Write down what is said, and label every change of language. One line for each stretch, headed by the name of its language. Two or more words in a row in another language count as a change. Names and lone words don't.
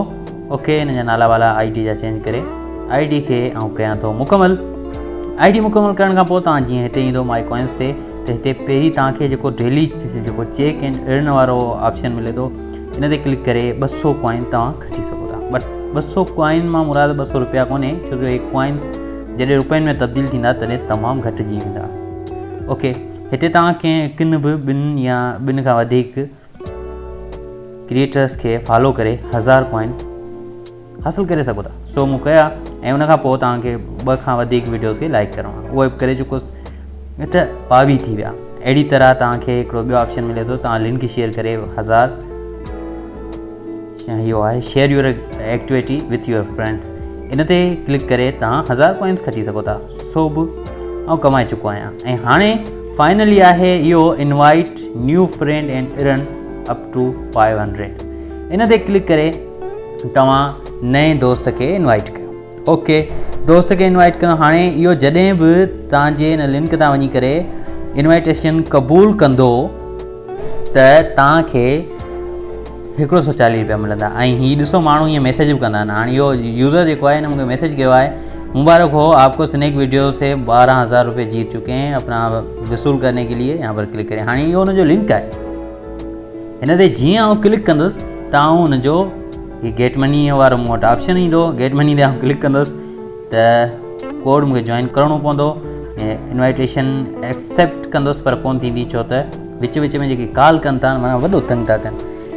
Sindhi: ओके, हिन जा नाला वाला ID जा चेंज करे ID खे आउं कयां थो मुकमल। ID मुकमल करण खां पोइ तव्हां जीअं हिते ईंदो माई कॉइन्स ते, त हिते पहिरीं तव्हांखे जेको डेली जेको
English: check and earn
Sindhi: वारो ऑप्शन मिले थो, इन ते क्लिक करे 200 कॉइन तव्हां खटी सघो था। बट 200 कॉइन मां मुराद 200 रुपया कोन्हे, छो जो हे कॉइन्स जॾहिं रुपयनि में तब्दील थींदा तॾहिं तमामु घटिजी वेंदा। ओके, हिते तव्हां कंहिं किन बि ॿिनि या ॿिनि खां वधीक क्रिएटर्स खे फॉलो करे 1000 कॉइन हासिलु करे सघो था। सो मूं कया ऐं उनखां पोइ तव्हांखे 2 खां वधीक वीडियोज़ खे लाइक करणो आहे, उहो बि करे चुकोसि। त 22 थी विया। अहिड़ी तरह तव्हांखे हिकिड़ो ॿियो ऑप्शन मिले थो, तव्हां
English: link share
Sindhi: करे 1000, इहो आहे
English: share your activity with your friends,
Sindhi: इन ते क्लिक करे तव्हां 1000 कॉइन्स खटी सघो था। सो बि आउं कमाए चुको आहियां। ऐं हाणे फाइनली आहे इहो
English: invite new friend and earn up to 500,
Sindhi: इन ते क्लिक करे तव्हां नए दोस्त खे इनवाइट कयो। ओके, दोस्त खे इनवाइट कयो। हाणे इहो जॾहिं बि तव्हांजे हिन लिंक तां वञी करे इनवाइटेशन क़बूलु कंदो त तव्हांखे 140 रुपया मिलंदा। ऐं हीअ ॾिसो माण्हू ईअं मैसेज बि कंदा आहिनि। हाणे इहो यूज़र जेको आहे हिन मूंखे मैसेज कयो आहे,
Urdu: مبارک ہو آپکو سنیک ویڈیو سے 12000 روپے جیت چکے ہیں، اپنا وصول کرنے کے لیے یہاں پر کلک کریں.
Sindhi: हाणे इहो हुनजो लिंक आहे। हिन ते जीअं आउं क्लिक कंदुसि त आउं हुनजो हीअ
English: get money
Sindhi: वारो मूं वटि ऑप्शन ईंदो।
English: get money
Sindhi: ते आउं क्लिक कंदुसि त कोड मूंखे जॉइन करिणो पवंदो।
English: invitation accept
Sindhi: कंदुसि पर कोन थींदी, छो त विच विच में जेके कॉल कनि था माना वॾो तंग था कनि।